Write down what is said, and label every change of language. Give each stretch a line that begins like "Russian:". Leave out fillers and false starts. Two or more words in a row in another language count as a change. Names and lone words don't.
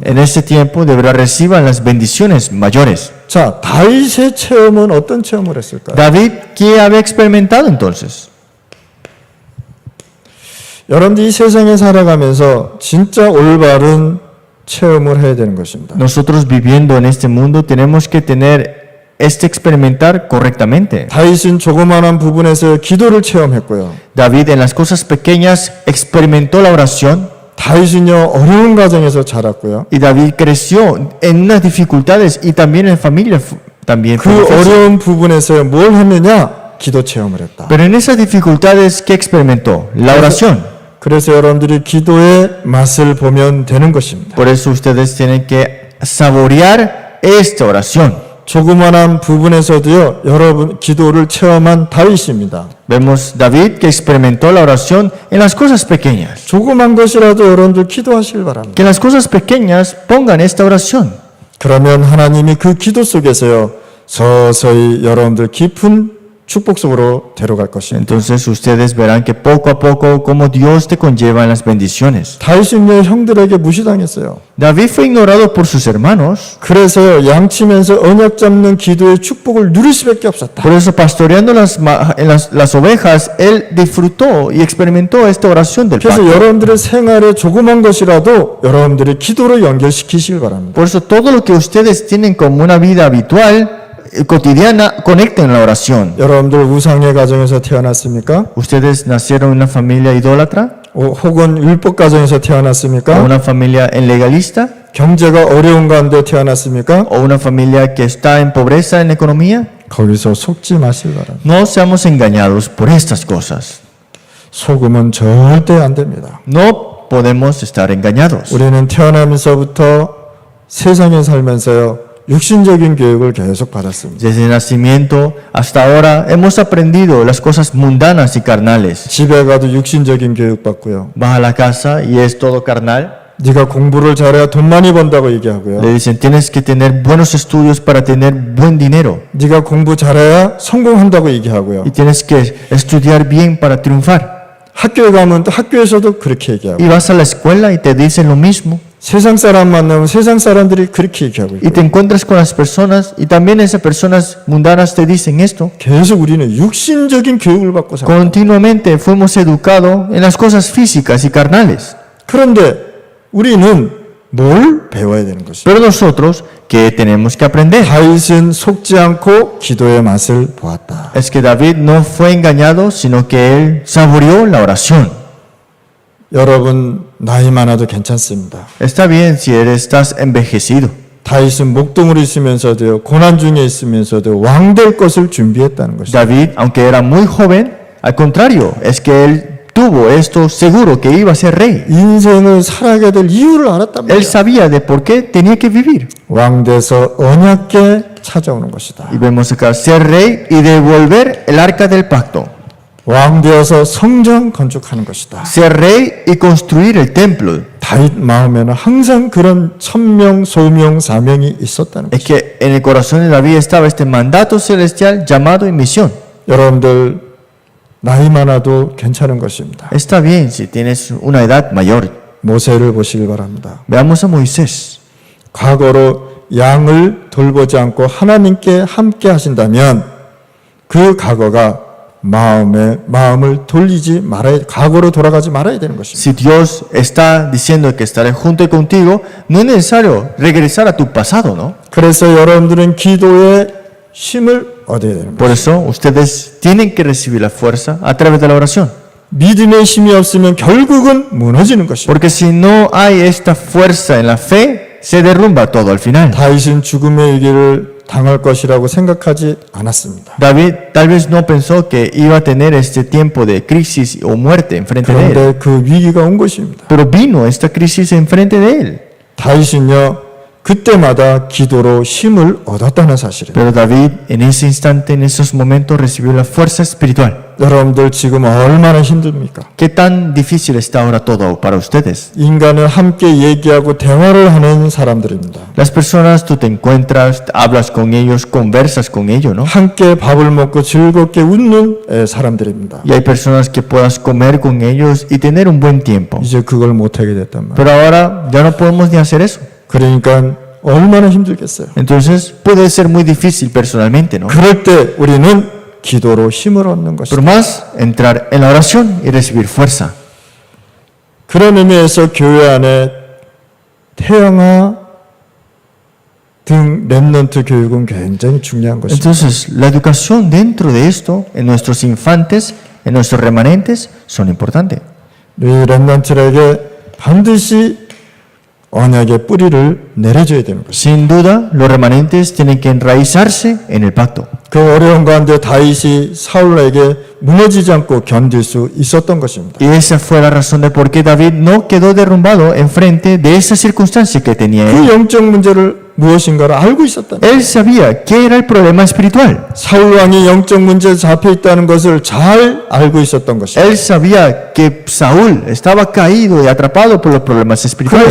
Spanish: En este tiempo de verdad reciban las bendiciones mayores.
Korean: 자, 다윗의 체험은 어떤 체험을 했을까요?
Spanish: David, ¿qué había experimentado entonces?
Korean: 여러분들이 이 세상에 살아가면서 진짜 올바른 체험을 해야 되는 것입니다.
Spanish: Nosotros viviendo en este mundo tenemos que tener experimentar correctamente.
Korean: 다윗은 조그마한 부분에서 기도를 체험했고요.
Spanish: David en las cosas pequeñas experimentó la oración
Korean: 다윗은요, 어려운 가정에서 자랐고요.
Spanish: y David creció en unas dificultades y también en familia también.
Korean: 그 어려운 부분에서 뭘 했느냐? 기도 체험을 했다.
Spanish: Pero en esas dificultades, ¿qué experimentó? La oración.
Korean: 그래서 여러분들이 기도의 맛을 보면 되는 것입니다.
Spanish: Por eso ustedes tienen que saborear esta oración.
Korean: 조그마한 부분에서도요, 여러분 기도를 체험한 다윗입니다.
Spanish: Vemos David que experimentó la oración en las cosas pequeñas.
Korean: 조그만 것이라도 여러분들 기도하시길 바랍니다.
Spanish: Que en las cosas pequeñas pongan esta oración.
Korean: 그러면 하나님이 그 기도 속에서요, 서서히 여러분들 깊은 축복 속으로 데려갈 것입니다.
Spanish: Entonces ustedes verán que poco a poco como Dios te conlleva en las bendiciones.
Korean: 다윗은요, 형들에게 무시당했어요.
Spanish: David fue ignorado por sus hermanos.
Korean: 그래서 양치면서 언약 잡는 기도의 축복을 누릴 수밖에 없었다.
Spanish: Por eso pastoreando las ovejas, él disfrutó y experimentó esta oración del
Korean: 그래서
Spanish: pacto.
Korean: 여러분들의 생활에 조그만 것이라도 여러분들이 기도로 연결시키시길 바랍니다.
Spanish: Por eso todo lo que ustedes tienen como una vida habitual, cotidiana, conecten la oración.
Korean: 여러분들 우상의 가정에서 태어났습니까?
Spanish: ¿Ustedes nacieron en una familia idólatra?
Korean: 혹은 율법 가정에서
Spanish: ¿O
Korean: 태어났습니까?
Spanish: una familia legalista?
Korean: 경제가 어려운 가운데 태어났습니까?
Spanish: ¿O una familia que está en pobreza en economía?
Korean: 거기서 속지 마시길 바랍니다.
Spanish: No seamos engañados por estas cosas.
Korean: 속으면 절대 안 됩니다.
Spanish: No podemos estar engañados.
Korean: 우리는 태어나면서부터 세상에 살면서요, 육신적인 교육을 계속 받았습니다.
Spanish: Desde el nacimiento hasta ahora hemos aprendido las cosas mundanas y carnales.
Korean: 집에 가도 육신적인 교육 받고요.
Spanish: Vas a la casa y es todo carnal.
Korean: 네가 공부를 잘해야 돈 많이 번다고 얘기하고요.
Spanish: Le dicen, tienes que tener buenos estudios para tener buen dinero.
Korean: 네가 공부 잘해야 성공한다고 얘기하고요.
Spanish: Y tienes que estudiar bien para triunfar.
Korean: 학교에 가면 또 학교에서도 그렇게 얘기하고,
Spanish: Y vas a la escuela y te dicen lo mismo.
Korean: 세상 사람 만나면 세상 사람들이 그렇게 얘기하고
Spanish: Y
Korean: 있고요.
Spanish: te encuentras con las personas y también esas personas mundanas te dicen esto.
Korean: 계속 우리는 육신적인 교육을 받고 살아요.
Spanish: Continuamente fuimos educados en las cosas físicas y carnales.
Korean: 그런데 우리는 뭘 배워야 되는 것이죠?
Spanish: Pero nosotros, ¿qué tenemos que aprender?
Korean: 다윗은 속지 않고 기도의 맛을 보았다.
Spanish: Es que David no fue engañado, sino que él saboreó la oración.
Korean: 여러분 나이 많아도 괜찮습니다.
Spanish: Está bien si estás envejecido.
Korean: 다윗은 목동으로 있으면서도요, 고난 중에 있으면서도 왕 될 것을 준비했다는 것이죠.
Spanish: David, aunque era muy joven, al contrario, es que él tuvo esto seguro que iba a ser rey.
Korean: 인생을 살아가게 될 이유를 알았단
Spanish: Él
Korean: 말이야.
Spanish: sabía de por qué tenía que vivir.
Korean: 왕 돼서 언약궤 찾아오는 것이다.
Spanish: Y vemos acá, ser rey y devolver el arca del pacto.
Korean: 왕 되어서 성전 건축하는 것이다.
Spanish: Ser rey y construir el templo.
Korean: 다윗 마음에는 항상 그런 천명, 소명, 사명이 있었다는
Spanish: Es
Korean: 것이다.
Spanish: que en el corazón de David estaba este mandato celestial, llamado y misión.
Korean: 여러분들 나이 많아도 괜찮은 것입니다.
Spanish: Está bien si tienes una edad mayor.
Korean: 모세를 보시길 바랍니다.
Spanish: Veamos a Moisés.
Korean: 과거로 양을 돌보지 않고 하나님께 함께 하신다면 그 과거가 마음을 돌리지 말아야, 과거로 돌아가지 말아야 되는 것입니다.
Spanish: Si Dios está diciendo que estaré junto contigo, no es necesario regresar a tu pasado, ¿no?
Korean: 그래서 여러분들은 기도의 힘을 얻어야 되는
Spanish: Por
Korean: 것입니다.
Spanish: eso ustedes tienen que recibir la fuerza a través de la oración.
Korean: 믿음의 힘이 없으면 결국은 무너지는 것입니다.
Spanish: Porque si no hay esta fuerza en la fe, se derrumba todo al final.
Korean: 다윗은 죽음의 위기를 당할 것이라고 생각하지 않았습니다.
Spanish: David tal vez no pensó que iba a tener este tiempo de crisis o muerte enfrente de él.
Korean: 그런데 그 위기가 온 것입니다.
Spanish: Pero vino esta crisis enfrente de él.
Korean: 다윗은요, 그때마다 기도로 힘을 얻었다는 사실이에요.
Spanish: Pero David en ese instante, en esos momentos, recibió la fuerza espiritual.
Korean: 여러분들 지금 얼마나 힘듭니까?
Spanish: ¿Qué tan difícil está ahora todo para ustedes?
Korean: 인간은 함께 얘기하고 대화를 하는 사람들입니다.
Spanish: Las personas, tú te encuentras, hablas con ellos, conversas con ellos, ¿no?
Korean: 함께 밥을 먹고 즐겁게 웃는 사람들입니다.
Spanish: Y hay personas que puedas comer con ellos y tener un buen tiempo.
Korean: 이제 그걸 못하게 됐단 말이에요.
Spanish: Pero ahora ya no podemos ni hacer eso.
Korean: 그러니까 얼마나 힘들겠어요.
Spanish: Entonces puede ser muy difícil personalmente, ¿no?
Korean: 그럴 때 우리는 기도로 힘을 얻는
Spanish: Pero
Korean: 것입니다.
Spanish: más, entrar en la oración y recibir fuerza.
Korean: 그런 의미에서 교회 안에 태영아 등 렘넌트 교육은 굉장히 중요한 것입니다.
Spanish: Entonces, la educación dentro de esto, en nuestros infantes, en nuestros remanentes, son importantes.
Korean: 우리 렘넌트에게 반드시 언약의 뿌리를 내려줘야 되는 것입니다.
Spanish: Sin duda, los remanentes tienen que enraizarse en el pacto.
Korean: 그 어려운 가운데 다윗이 사울에게 무너지지 않고 견딜 수 있었던 것입니다.
Spanish: Y esa fue la razón de por qué David no quedó derrumbado enfrente de esa circunstancia que tenía
Korean: 그
Spanish: él.
Korean: 영적 문제를 무엇인가를 알고 있었다.
Spanish: Él sabía qué era el problema espiritual.
Korean: 사울 왕이 영적 문제에 잡혀 있다는 것을 잘 알고 있었던 것입니다.
Spanish: Él sabía que Saúl estaba caído y atrapado por los problemas espirituales.